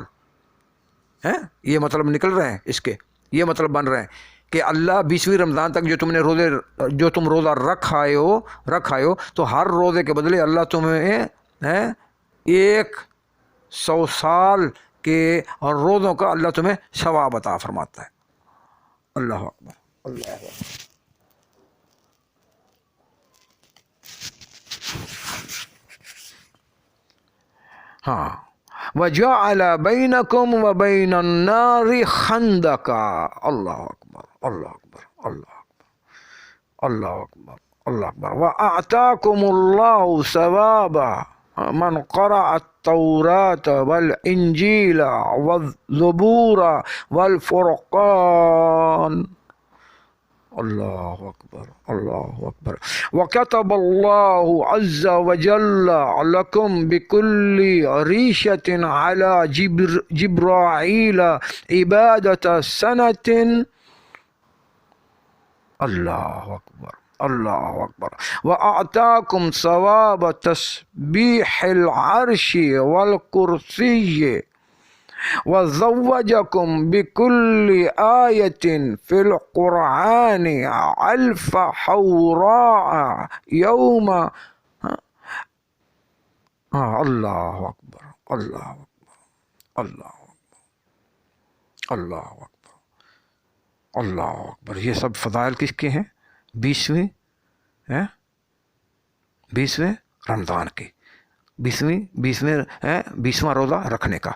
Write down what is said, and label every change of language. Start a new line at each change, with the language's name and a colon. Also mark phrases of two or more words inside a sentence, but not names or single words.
Urdu: یہ مطلب نکل رہے ہیں اس کے، یہ مطلب بن رہے ہیں کہ اللہ 20ویں رمضان تک جو تم روزہ رکھ آئے ہو تو ہر روزے کے بدلے اللہ تمہیں 100 سال کے روزوں کا اللہ تمہیں ثواب عطا فرماتا ہے۔
Arabic: اللہ اکبر، اللہ اکبر۔
Urdu: ہاں،
Arabic: وَجَعَلَ بَيْنَكُمْ وَبَيْنَ النَّارِ خَنْدَقًا۔ اللہ اکبر، اللہ اکبر، اللہ اکبر، اللہ اکبر، اللہ اکبر۔ وَأَعْطَاكُمُ اللَّهُ ثَوَابَ مَنْ قَرَأَ التَّوْرَاةَ وَالْإِنْجِيلَ وَالزُّبُورَ وَالْفُرْقَانَ۔ اللہ اکبر، اللہ اکبر۔ وَكَتَبَ اللَّهُ عَزَّ وَجَلَّ لَكُمْ بِكُلِّ رِيشَةٍ عَلَى جِبْرَائِيلَ عِبَادَةَ سَنَةٍ۔ اللہ اکبر، اللہ اکبر۔ وَأَعْطَاكُمْ ثَوَابَ تَسْبِيحِ الْعَرْشِ وَالْكُرْسِيِّ وَزَوَّجَكُمْ بِكُلِّ آيَةٍ فِي الْقُرْآنِ 1000 حوراء يوم۔ اللہ اکبر، اللہ اکبر، اللہ اکبر، اللہ اکبر، اللہ اکبر۔
Urdu: یہ سب فضائل کس کے ہیں؟ 20ویں رمضان کے، 20واں روزہ رکھنے کا۔